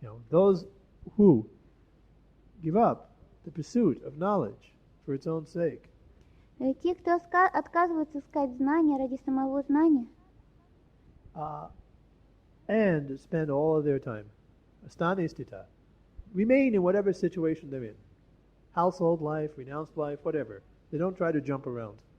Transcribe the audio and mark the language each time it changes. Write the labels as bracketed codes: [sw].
[en] Those who give up the pursuit of knowledge for its own sake. [ru] Те, кто отказываются искать знания ради самого знания, [en] and spend all of their time, astanistita, remain in whatever situation they're in, household life, renounced life, whatever. They don't try to jump around.